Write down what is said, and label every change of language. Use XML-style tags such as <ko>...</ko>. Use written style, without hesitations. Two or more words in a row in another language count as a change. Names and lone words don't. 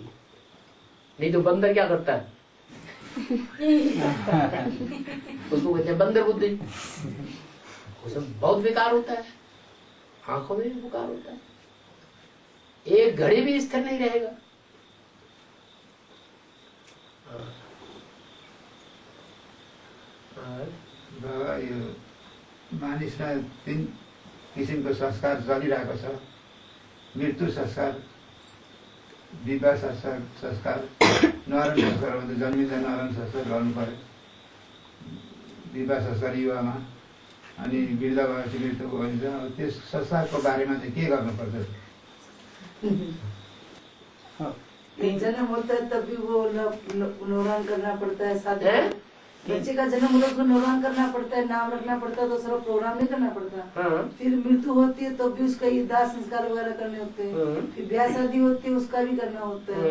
<hi>नहीं तो बंदर क्या करता है, उसको कहते हैं बंदर बुद्धि, उसमें बहुत विकार होता है, आंखों में भी विकार होता है, एक घड़ी भी स्थिर नहीं रहेगा।</hi> <ne>बाबा यो मानिसमा 3 किसिमको संस्कार चलिरहेको छ, मृत्यु संस्कार, विवाह संस्कार, नरण संस्कार भन्छ जन्मिँदा नरण संस्कार गर्नु पर्यो, विवाह संस्कार युवामा, अनि वृद्ध भएपछि मृत्यु भइन्छ। अब त्यस संस्कारको बारेमा चाहिँ के गर्नुपर्छ?</ne> <hi>जन्म होता है तब भी वो नौरान करना पड़ता है, साथ बच्चे का जन्म होता है उसको नौरान करना पड़ता है, नाम रखना पड़ता है, तो सारा प्रोग्राम नहीं करना पड़ता। हाँ। फिर मृत्यु होती है तब भी उसका ये दाह संस्कार वगैरह करने होते हैं, फिर ब्याह शादी होती है उसका भी करना होता है।</hi>